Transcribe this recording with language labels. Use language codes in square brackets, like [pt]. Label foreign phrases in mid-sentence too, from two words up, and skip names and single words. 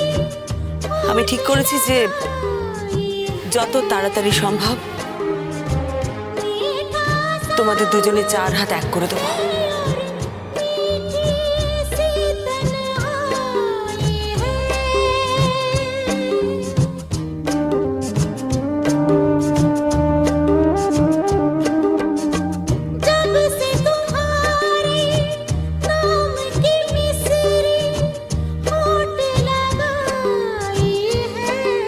[bn] আমি ঠিক करेছি যে যত তাড়াতাড়ি সম্ভব তোমাদের দুজনে চার হাত এক করে দেবো। [hi] जब से तुम्हारे नाम की मिसरी होठ लगाई है,